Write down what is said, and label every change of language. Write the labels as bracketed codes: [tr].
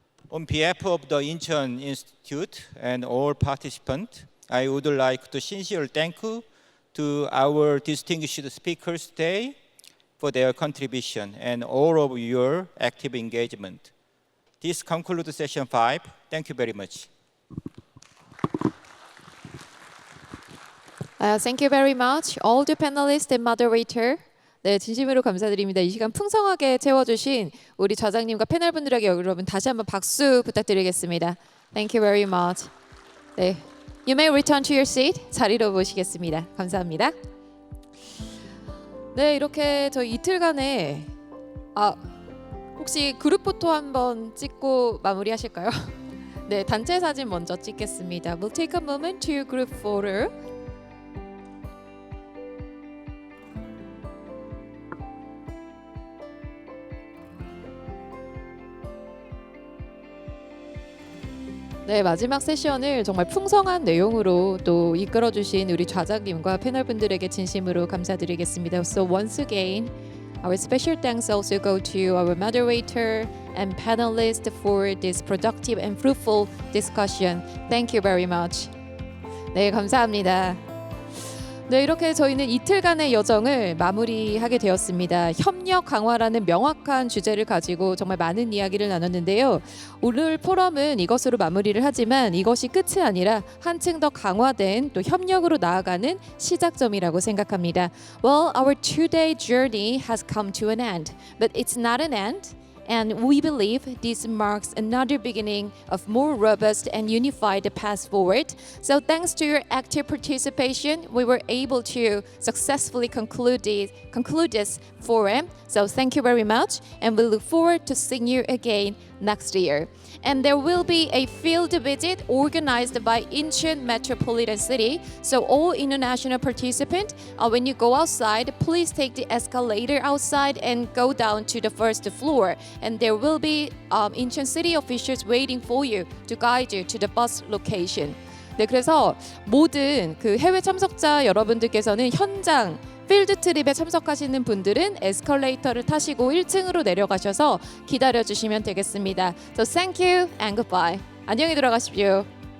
[en] On behalf of the Incheon Institute and all participants, I would like to sincerely thank you to our distinguished speakers today for their contribution and all of your active engagement. This concludes session 5. Thank you very much. Thank you very much, all the panelists and moderator. [ko] 네, 진심으로 감사드립니다. 이 시간 풍성하게 채워주신 우리 저장님과 패널분들에게 여러분 다시 한번 박수 부탁드리겠습니다. [en] Thank you very much. 네, you may return to your seat. [ko] 자리로 모시겠습니다. 감사합니다. 네, 이렇게 저희 이틀간에 혹시 그룹 포토 한번 찍고 마무리하실까요? 네, 단체 사진 먼저 찍겠습니다. [en] We'll take a moment to group photo. [ko] 네, 마지막 세션을 정말 풍성한 내용으로 또 이끌어주신 우리 좌장님과 패널분들에게 진심으로 감사드리겠습니다. [en] So once again, our special thanks also go to our moderator and panelists for this productive and fruitful discussion. Thank you very much. [ko] 네, 감사합니다. 네, 이렇게 저희는 이틀간의 여정을 마무리하게 되었습니다. 협력 강화라는 명확한 주제를 가지고 정말 많은 이야기를 나눴는데요. 오늘 포럼은 이것으로 마무리를 하지만 이것이 끝이 아니라 한층 더 강화된 또 협력으로 나아가는 시작점이라고 생각합니다. [en] Well, our two-day journey has come to an end, but it's not an end. And we believe this marks another beginning of more robust and unified path forward. So thanks to your active participation, we were able to successfully conclude this forum. So thank you very much, and we look forward to seeing you again next year. And there will be a field visit organized by Incheon Metropolitan City. So all international participants, when you go outside, please take the escalator outside and go down to the first floor. And there will be Incheon City officials waiting for you to guide you to the bus location. [ko] 네, 그래서 모든 그 해외 참석자 여러분들께서는 현장 필드 트립에 참석하시는 분들은 에스컬레이터를 타시고 1층으로 내려가셔서 기다려 주시면 되겠습니다. [en] So thank you and goodbye. [ko] 안녕히 들어가십시오.